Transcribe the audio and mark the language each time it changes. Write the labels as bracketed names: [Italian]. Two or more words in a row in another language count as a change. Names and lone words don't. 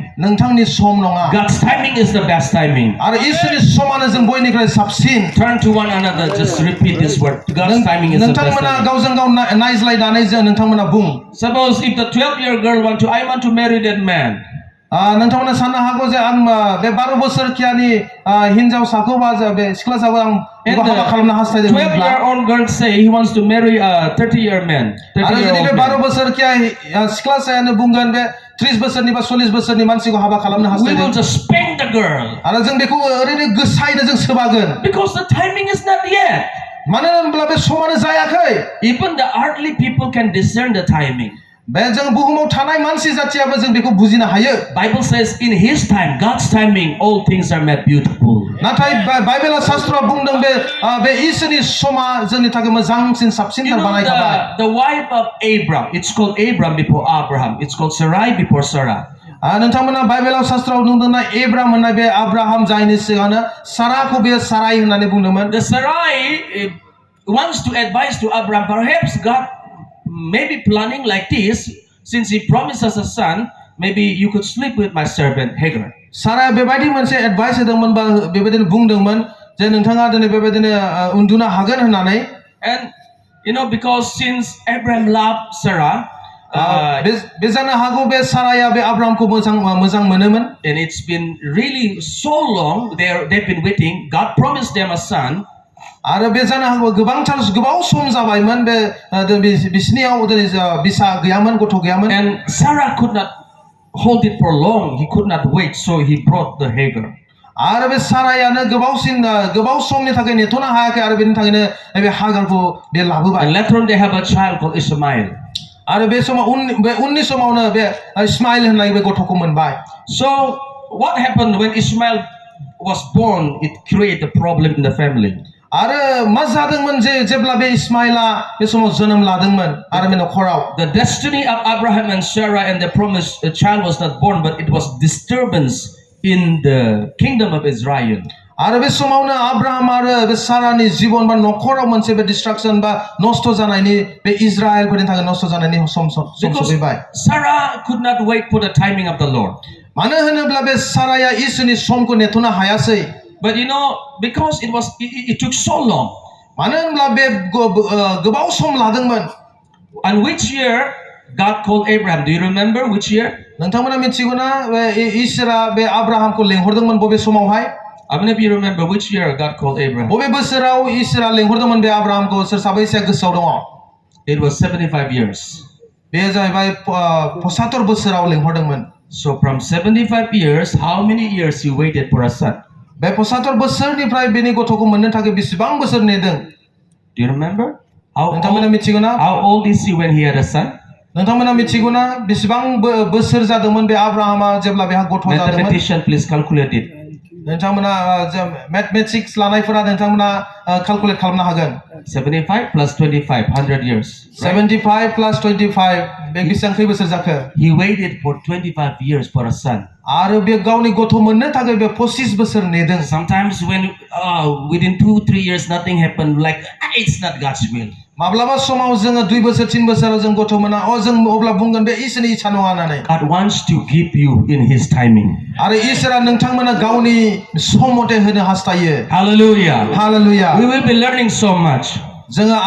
[Bodo] नोंथांनि सम नङा। [English] God's timing is the best timing. [Bodo] आरो इसोरनि समानो जों बयनिख्रुइ साबसिन। [English] Turn to one another, just repeat this word. God's timing is the best [Bodo] नोंथांमोना [English] timing. [Bodo] गावजों गाव नायज्लायनानै जों नोंथांमोना बुं। [English] Suppose if the 12-year girl I want to marry that man. [Bodo] नोंथांमोना साननो हागौ जे आं बे 12 बोसोरखियानि हिनजावसाखौ बा बे सिख्लासाखौ आं हाबा खालामनो हास्थायदों। [English] 12-year-old girl say he wants to marry a 30-year man. [Bodo] आरो जुदि बे 12 बोसोरखिया सिख्लासायानो बुंगोन बे 30 बोसोरनि बा 40 बोसोरनि मानसिखौ हाबा खालामनो [English] We [Bodo] हास्थायदों। [English] will just spank the girl. [Bodo] आरो जों बेखौ ओरैनो गोसायैनो जों सोबागोन। [English] Because the timing is not yet. [Bodo] मानो होनब्ला बे समानो जायाखै। [English] Even the earthly people can discern the timing. [Bodo] बे जों बुहुमाव थानाय मानसि जाथियाबो जों बेखौ बुजिनो हायो। [English] Bible says in his time, God's timing, all things are made beautiful. [Bodo] नाथाय बाइबेला शास्त्रआ बुंदों बे इसोरनि समा जोंनि थाखाय मोजांसिन साबसिनथार बानायखाबाय। [English] The wife of Abraham, it's called Abraham before Abraham. It's called Sarai before Sarah. [Bodo] नोंथांमोना बाइबेलाव शास्त्रआव नुदोंना एब्राम होननाय बे आब्राहाम जायनि सिगांनो साराखौ बे साराय होननानै बुंदोंमोन। [English] The Sarai wants to advise to Abraham, perhaps God may be planning like this, since he promised us a son, maybe you could sleep with my servant Hagar. [Bodo] साराया बेबायदि मोनसे एडभाइस होदोंमोन बा बेबायदिनो बुंदोंमोन जे नोंथाङा दिनै बेबायदिनो उन्दुनो हागोन होननानै। [English] And you know, because since Abraham loved Sarah, [Bodo] बे जानो हागौ बे साराया बे आब्रामखौ मोजां मोनोमोन। [English] and it's been really so long they've been waiting. God promised them a son. [Bodo] आरो बे जानो हागौ गोबाव सम जाबायमोन बे बिसिनियाव बिसा गैयामोन गथ' गैयामोन। [English] And Sarah could not hold it for long. He could not wait, so he brought the Hagar. [Bodo] आरो बे सारायानो गोबाव समनि थाखाय नेथ'नो हायाखै आरो बेनि थाखायनो बे हागारखौ बे लाबोबाय। [English] And later on they have a child called Ishmael. [Bodo] आरो बे समाव उननि समावनो बे इस्माइल होननाय बे गथ'खौ मोनबाय। [English] So what happened when Ishmael was born? It created a problem in the family. [Bodo] आरो मा जादोंमोन जेब्ला बे इस्माइला बे समाव जोनोम लादोंमोन आरो बे नखराव। [English] The destiny of Abraham and Sarah and the promised child was not born, but it was disturbance in the kingdom of Israel. [Bodo] आरो बे समावनो आब्राहाम आरो बे सारानि जीवन बा नखराव मोनसे बे डिस्ट्राक्शन बा नष्ट जानायनि बे इजराइलफोरनि थाखाय नष्ट जानायनि सम सफैबाय। [English] Sarah could not wait for the timing of the Lord. [Bodo] मानो होनोब्ला बे साराया इसोरनि समखौ नेथ'नो हायासै। [English] But you know, because it took so long. [Bodo] मानो होनब्ला बे गोबाव सम लादोंमोन। [English] And which year God called Abraham? Do you remember which year? [Bodo] नोंथांमोना मिथिगौ ना इसोरा बे आब्राहामखौ लेंहरदोंमोन बबे समावहाय? [English] How many of you remember which year God called Abraham? [Bodo] बबे बोसोराव इसोरा लेंहरदोंमोन बे आब्राहामखौ? सोर साबैसेया गोसोआव दङ? [English] It was 75 years. [Bodo] बे जाहैबाय 75 बोसोराव लेंहरदोंमोन। [English] So from 75 years, how many years you waited for a son? [Bodo] बे 75 बोसोरनिफ्राय बेनि गथ'खौ मोननो थाखाय बेसेबां बोसोर नेदों? [English] Do you remember? [Bodo] नोंथांमोना मिथिगौ ना? [English] How old is he when he had a son? [Bodo] नोंथांमोना मिथिगौ ना बेसेबां बोसोर जादोंमोन बे आब्राहामा जेब्ला बेहा गथ' जादोंमोन? [English] Mathematician, please calculate it. [Bodo] नोंथांमोना मैथमेटिक्स लानायफोरा नोंथांमोना कैलकुलेट खालामनो हागोन। [English] 75 plus 25, 100 years. [Bodo] 75 plus 25 बे बेसेबां खै बोसोर जाखो? [English] He waited for 25 years for a son. [Bodo] आरो बे गावनि गथ' मोननो थाखाय बे 25 बोसोर नेदों। [English] Sometimes when within 2-3 years nothing happened, like it's not God's will. [Bodo] माब्लाबा समाव जोङो 2 बोसोर 3 बोसोराव जों गथ' मोना जों अब्ला बुंगोन बे इसोरनि इच्छा नङा होननानै। [English] God wants to give you in His timing. [Bodo] आरो इसोरा नोंथांमोना गावनि सम मथे होनो हास्थायो। [English] Hallelujah. Hallelujah. We will be learning so much. [Bodo] जोङो